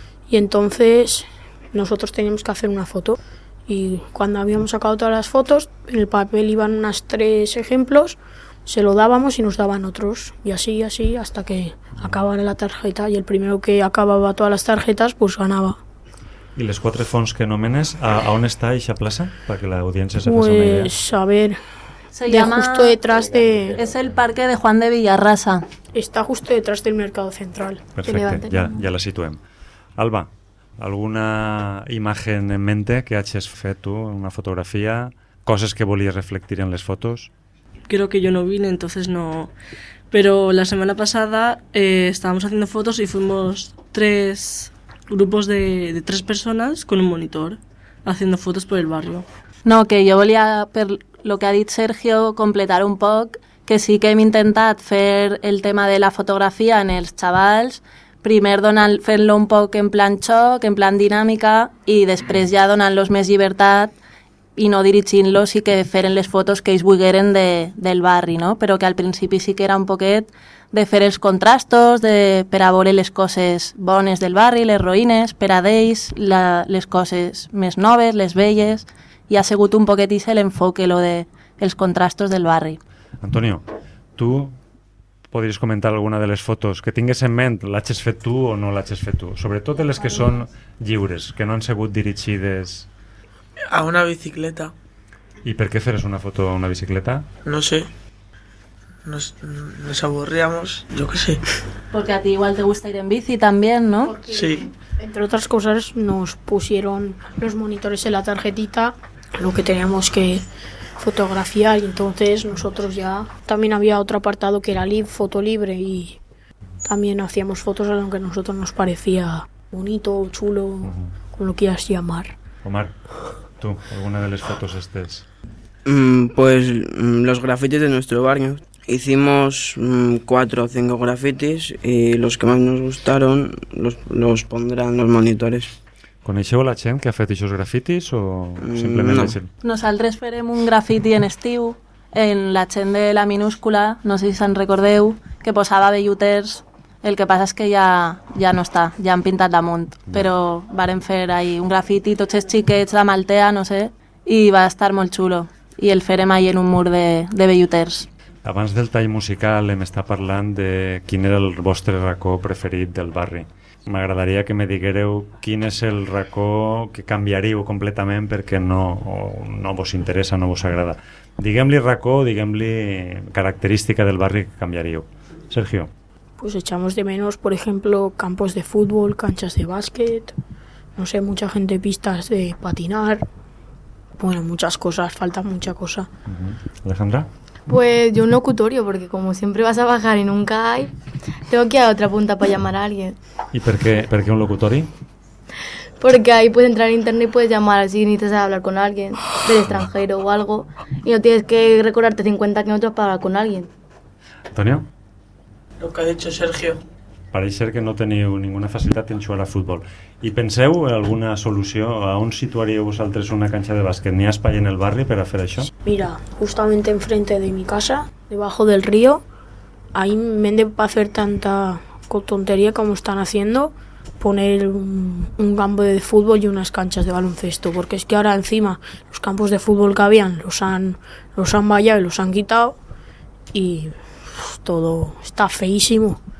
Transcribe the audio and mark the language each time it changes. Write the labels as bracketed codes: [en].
[es] Y entonces nosotros teníamos que hacer una foto. Y cuando habíamos sacado todas las fotos, en el papel iban unas tres ejemplos, se lo dábamos y nos daban otros. Y así, así, hasta que acabara la tarjeta. Y el primero que acababa todas las tarjetas, pues ganaba. [ca] ¿Y les cuatro fons que nomenes, a on està eixa plaça? [es] Para que la audiencia se pues, [ca] faça una idea. [es] Pues, a ver... Se de llama, justo detrás de... Es el parque de Juan de Villarrasa. Está justo detrás del Mercado Central. [ca] Perfecte, ja la situem. Alba, [es] alguna imagen en mente [ca] que hagis fet tu, una fotografia, coses que volies reflectir en les fotos? [es] Creo que yo no vine, entonces no... Pero la semana pasada estábamos haciendo fotos y fuimos tres grupos de tres personas con un monitor haciendo fotos por el barrio. [ca] No, que yo volia... Lo que ha dit Sergio, completar un poc, que sí que hem intentat fer el tema de la fotografia en els xavals, primer fent-lo un poc en plan xoc, en plan dinàmica, i després ja donant-los més llibertat i no dirigint-los i que feren les fotos que ells vulgueren de, del barri, no? Però que al principi sí que era un poquet de fer els contrastos, de, per a veure les coses bones del barri, les roïnes, per a d'ells, la, les coses més noves, les velles, i ha sigut un poquet i l'enfoque, lo de els contrastos del barri. Antonio, tu podries comentar alguna de les fotos que tingues en ment, l'has fet tu o no l'has fet tu? Sobretot les que són lliures, que no han sigut dirigides... A una bicicleta. I per què feres una foto a una bicicleta? No sé. [es] Nos aburríamos, yo qué sé. Porque a ti igual te gusta ir en bici también, ¿no? Porque, sí. Entre otras cosas, nos pusieron los monitores en la tarjetita, lo que teníamos que fotografiar, y entonces nosotros ya... También había otro apartado que era foto libre y también hacíamos fotos a lo que a nosotros nos parecía bonito, chulo, como lo quieras llamar. Omar, tú, ¿alguna de las fotos estés? Pues los grafitis de nuestro barrio. Hicimos 4 o 5 grafitis y los que más nos gustaron los pondrán los monitores. [ca] ¿Coneixeu la gent que ha fet aquests grafitis o simplement la gent? Nosaltres farem un grafiti en estiu en la gent de la minúscula, no sé si se'n recordeu, que posava velluters, el que passa és que ja no està, ja han pintat damunt, però varen fer ahí un grafiti, tots els xiquets, la Maltea, no sé, i va estar molt xulo, i el farem ahí en un mur de velluters. Abans del tall musical hem estat parlant de quin era el vostre racó preferit del barri. M'agradaria que me diguereu quin és el racó que canviaríeu completament perquè no vos interessa, no vos agrada. Diguem-li racó, diguem-li característica del barri que canviaríeu. Sergio. [es] Pues echamos de menos, por ejemplo, campos de fútbol, canchas de básquet, no sé, mucha gente, pistas de patinar, bueno, muchas cosas, falta mucha cosa. Uh-huh. Alejandra. Pues yo un locutorio, porque como siempre vas a bajar y nunca hay, tengo que ir a otra punta para llamar a alguien. ¿Y por qué un locutorio? Porque ahí puedes entrar en internet y puedes llamar si necesitas hablar con alguien del extranjero o algo, y no tienes que recordarte 50 kilómetros para hablar con alguien. ¿Antonio? Lo que ha dicho Sergio. [ca] Pareix ser que no teniu ninguna facilitat en jugar a futbol. I penseu en alguna solució? A on situaríeu vosaltres una canxa de bàsquet? N'hi ha espai en el barri per a fer això? [es] Mira, justamente enfrente de mi casa, debajo del río, ahí me han de hacer tanta tontería como están haciendo poner un campo de fútbol y unas canchas de baloncesto, porque es que ahora encima los campos de fútbol que habían los han vallado y los han quitado y todo está feísimo.